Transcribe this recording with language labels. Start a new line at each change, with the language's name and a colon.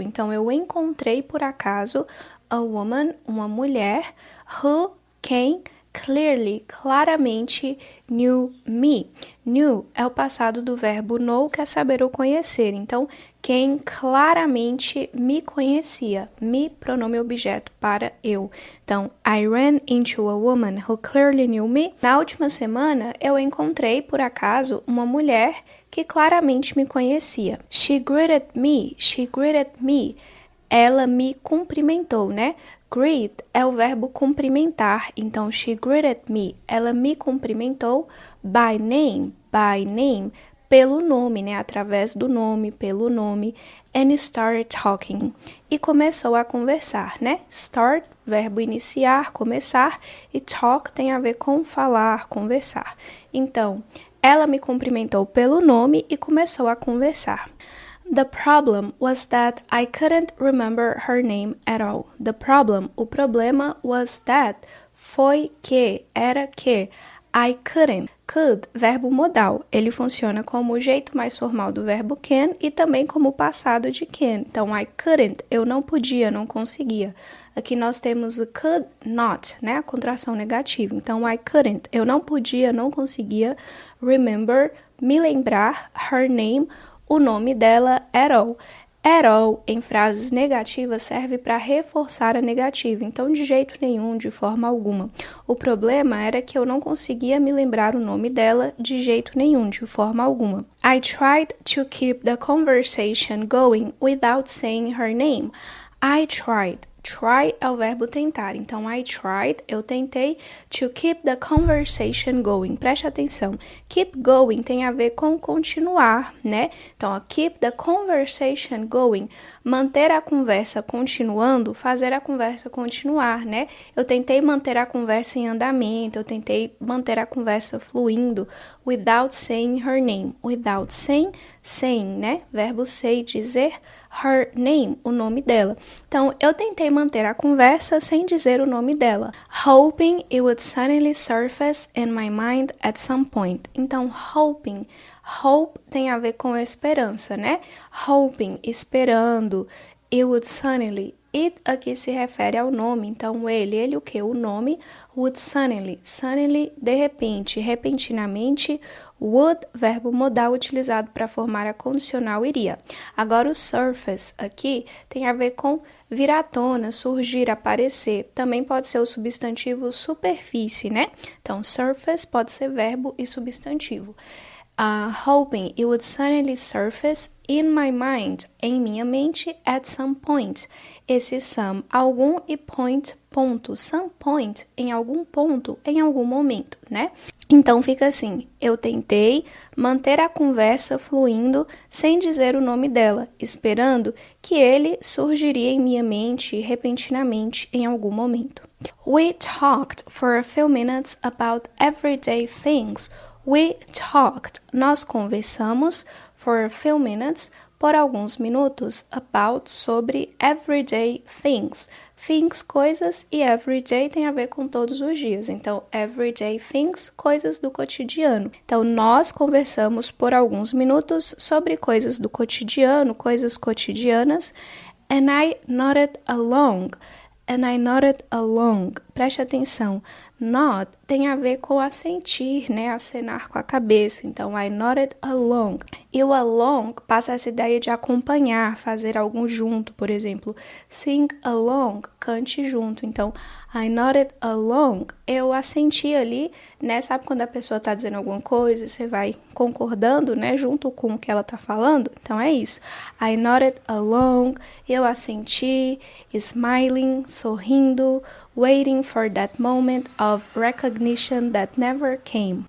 Portuguese: Então, eu encontrei por acaso
English: a woman,
Portuguese: uma mulher,
English: who,
Portuguese: quem,
English: clearly,
Portuguese: claramente,
English: knew me.
Portuguese: Knew é o passado do verbo know, que é saber ou conhecer. Então, quem claramente me conhecia. Me, pronome objeto para eu. Então,
English: I ran into a woman who clearly knew me.
Portuguese: Na última semana, eu encontrei, por acaso, uma mulher que claramente me conhecia.
English: She greeted me.
Portuguese: Ela me cumprimentou, né? Greet é o verbo cumprimentar, então
English: she greeted me,
Portuguese: ela me cumprimentou
English: by name,
Portuguese: pelo nome, né? Através do nome, pelo nome,
English: and started talking,
Portuguese: e começou a conversar, né? Start, verbo iniciar, começar, e talk tem a ver com falar, conversar. Então, ela me cumprimentou pelo nome e começou a conversar.
English: The problem was that I couldn't remember her name at all. The problem,
Portuguese: o problema
English: was that,
Portuguese: foi que, era que,
English: I couldn't.
Portuguese: Could, verbo modal, ele funciona como o jeito mais formal do verbo can e também como o passado de can. Então,
English: I couldn't,
Portuguese: eu não podia, não conseguia. Aqui nós temos o
English: could not,
Portuguese: né, a contração negativa. Então,
English: I couldn't,
Portuguese: eu não podia, não conseguia,
English: remember,
Portuguese: me lembrar,
English: her name,
Portuguese: o nome dela,
English: at all. At all,
Portuguese: em frases negativas, serve para reforçar a negativa. Então, de jeito nenhum, de forma alguma. O problema era que eu não conseguia me lembrar o nome dela de jeito nenhum, de forma alguma.
English: I tried to keep the conversation going without saying her name. I tried.
Portuguese: Try é o verbo tentar. Então,
English: I tried,
Portuguese: eu tentei,
English: to keep the conversation going.
Portuguese: Preste atenção.
English: Keep going
Portuguese: tem a ver com continuar, né? Então, ó,
English: keep the conversation going.
Portuguese: Manter a conversa continuando, fazer a conversa continuar, né? Eu tentei manter a conversa em andamento, eu tentei manter a conversa fluindo
English: without saying her name. Without saying,
Portuguese: né? Verbo say, dizer,
English: her name,
Portuguese: o nome dela. Então, eu tentei manter a conversa sem dizer o nome dela.
English: Hoping it would suddenly surface in my mind at some point.
Portuguese: Então, hoping, hope tem a ver com esperança, né?
English: Hoping,
Portuguese: esperando,
English: it would suddenly.
Portuguese: It aqui se refere ao nome, então ele o que? O nome,
English: would suddenly,
Portuguese: de repente, repentinamente, would, verbo modal utilizado para formar a condicional iria. Agora o surface aqui tem a ver com vir à tona, surgir, aparecer. Também pode ser o substantivo superfície, né? Então surface pode ser verbo e substantivo.
English: Hoping it would suddenly surface in my mind,
Portuguese: em minha mente,
English: at some point.
Portuguese: Esse some, algum e point, ponto.
English: Some point,
Portuguese: em algum ponto, em algum momento, né? Então fica assim, eu tentei manter a conversa fluindo sem dizer o nome dela, esperando que ele surgiria em minha mente repentinamente em algum momento.
English: We talked for a few minutes about everyday things. We talked,
Portuguese: nós conversamos,
English: for a few minutes,
Portuguese: por alguns minutos,
English: about,
Portuguese: sobre
English: everyday things.
Portuguese: Things, coisas, e everyday tem a ver com todos os dias. Então,
English: everyday things,
Portuguese: coisas do cotidiano. Então, nós conversamos por alguns minutos sobre coisas do cotidiano, coisas cotidianas,
English: and I nodded along. And I nodded along.
Portuguese: Preste atenção. Nod tem a ver com assentir, né? Acenar com a cabeça. Então,
English: I nodded along.
Portuguese: E o along passa essa ideia de acompanhar, fazer algo junto. Por exemplo,
English: sing along,
Portuguese: cante junto. Então,
English: I nodded along.
Portuguese: Eu assenti ali, né? Sabe quando a pessoa tá dizendo alguma coisa, você vai concordando, né? Junto com o que ela tá falando? Então, é isso.
English: I nodded along.
Portuguese: Eu assenti,
English: smiling,
Portuguese: sorrindo,
English: waiting for that moment of recognition that never came.